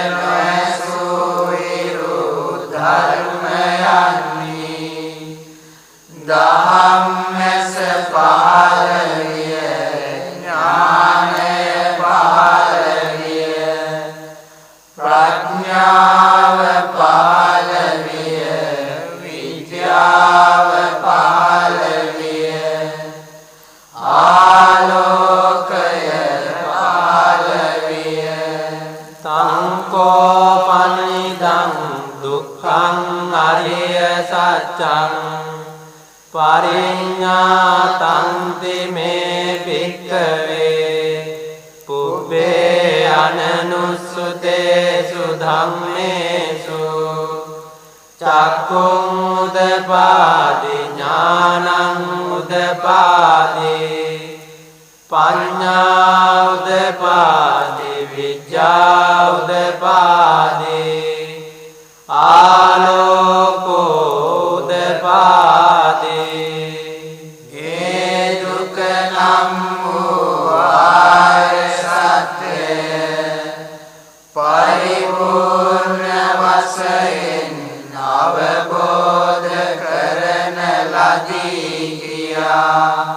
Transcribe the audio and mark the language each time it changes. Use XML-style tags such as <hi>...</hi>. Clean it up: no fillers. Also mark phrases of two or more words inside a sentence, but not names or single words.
<si>නොඇසූ ධර්මයන්හි ධම්මස පහළ විය ඥානය පහළ විය ප්‍රඥාව පහළ විය විද්‍යාව පහළ විය ආලෝකය පහළ විය.</si> <pi>සංකෝපනිදං දුක්ඛං අරිය සත්‍යං පරිඤ්ඤාතන්ති මේ භික්ඛවේ පුබ්බේ අනනුස්සුතේසු ධම්මේසු චක්ඛුං උදපාදි ඥානං උදපාදි පඤ්ඤා උදපාදි විඤ්ඤා උදපාදි ආලෝකෝ උදපාදි.</pi> <si>ඒ දුක නම් වූ ආර්ය සත්‍යය පරිපූර්ණ වශයෙන් අවබෝධ කරන ලදී කියා</si>